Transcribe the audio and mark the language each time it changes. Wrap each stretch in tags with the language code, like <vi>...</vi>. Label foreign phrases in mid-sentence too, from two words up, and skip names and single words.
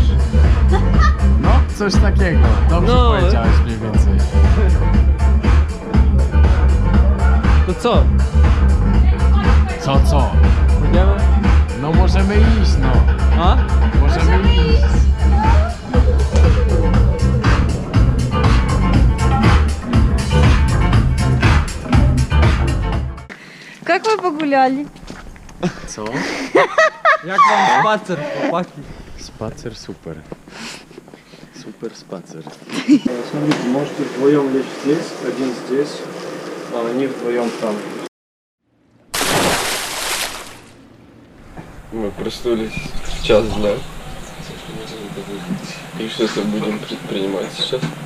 <pl>No, coś takiego. Dobrze No. powiedziałeś mniej więcej. To co? Co? Idziemy? No możemy iść, no. A? Możemy iść.</pl> <ru>Как вы погуляли?</ru> <pl>Co? Jak wam spacer, chłopaki? Spacer super. Super spacer.</pl> <ru>Смотрите, можете вдвоем лечь здесь, один здесь, а они вдвоем там. Мы проснулись в час дня. И что-то будем предпринимать сейчас.</ru>